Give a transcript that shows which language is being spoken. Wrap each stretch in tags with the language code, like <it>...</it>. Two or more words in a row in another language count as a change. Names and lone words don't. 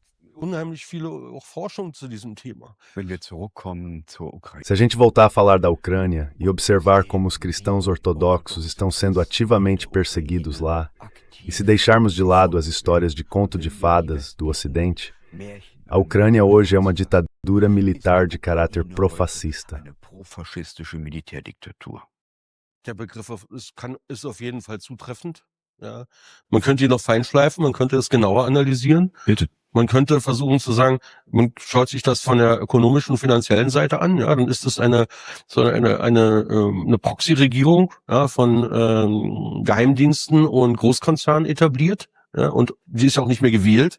<pt>Se a gente voltar a falar da Ucrânia e observar como os cristãos ortodoxos estão sendo ativamente perseguidos lá, e se deixarmos de lado as histórias de conto de fadas do Ocidente, a Ucrânia hoje é uma ditadura militar de caráter profascista.</pt> <de>Der Begriff ist auf jeden Fall zutreffend. Ja. Man könnte ihn noch feinschleifen, man könnte es genauer analysieren. Bitte. Man könnte versuchen zu sagen, man schaut sich das von der ökonomischen und finanziellen Seite an, ja, dann ist es eine Proxy-Regierung, ja, von Geheimdiensten und Großkonzernen etabliert, ja, und die ist auch nicht mehr gewählt.</de>